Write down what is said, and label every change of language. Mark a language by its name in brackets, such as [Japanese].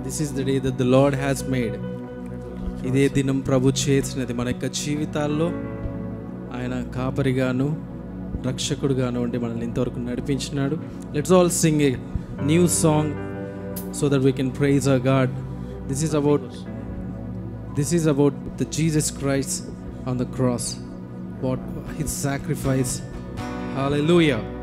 [English] This is the day that the Lord has made. [Telugu] ఇదే దినం ప్రభు చేసినది. మన యొక్క జీవితాల్లో ఆయన కాపరిగాను రక్షకుడుగాను ఉండి మనల్ని ఇంతవరకు నడిపించినాడు. [English] Let's all sing a new song so that we can praise our God. This is about the Jesus Christ on the cross. What his sacrifice. Hallelujah.